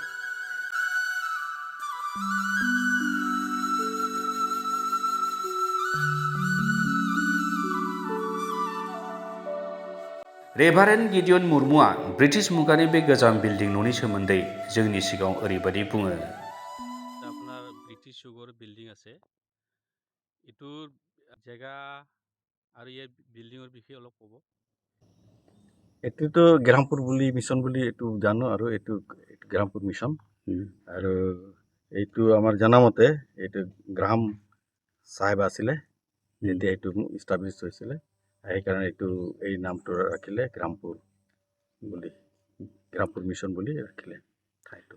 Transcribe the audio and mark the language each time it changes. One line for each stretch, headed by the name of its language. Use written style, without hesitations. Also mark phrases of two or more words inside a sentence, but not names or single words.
Bodo: रेभारेन्ड गिडियन मुर्मुआ ब्रिटिश मुगानि बे गोजाम बिल्डिं न'नि सोमोन्दै जोंनि सिगाङाव ओरैबायदि बुङो।
Assamese: আপনার ব্রিটিশ যুগৰ বিল্ডিং আছে, এইটোৰ জেগা আৰু ইয়াৰ বিল্ডিঙৰ বিষয়ে অলপ ক'ব। এইটোতো গ্ৰাহামপুৰ বুলি মিছন বুলি এইটো জানো, আৰু এইটো গ্ৰাহামপুৰ মিছন। আৰু এইটো আমাৰ জনামতে এইটো গ্ৰাহাম চাহেব আছিলে যেতিয়া এইটো ইষ্টাব্লিছ হৈছিলে, সেইকাৰণে এইটো এই নামটো ৰাখিলে গ্ৰাহামপুৰ বুলি, গ্ৰাহামপুৰ মিছন বুলি ৰাখিলে ঠাইটো।